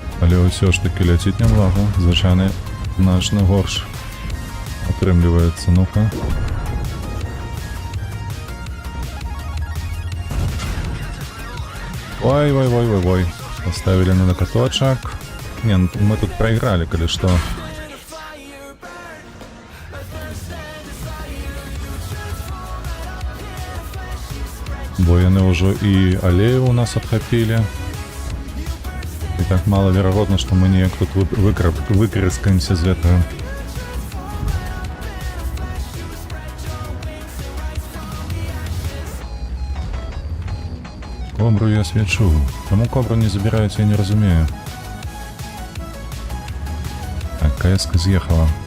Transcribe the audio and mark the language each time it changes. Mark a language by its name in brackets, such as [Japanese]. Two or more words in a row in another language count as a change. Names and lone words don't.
[Belarusian] Але ўсё ж таки ляціць няблага. Звычайна значна горш атрымліваецца. [Russian] Ну-ка. Ой. Поставили на накаточек. Не, ну мы тут проиграли, коли что. [Belarusian] Бо яны [Russian] уже и аллею у нас отхопили. И так маловероятно, что мы неяк тут выкрыскаемся [Belarusian] з гэтага. [Russian] Кобру я свечу. Кому кобру не забирают, я [Belarusian] не разумею. [Russian] Так, КС-ка съехала.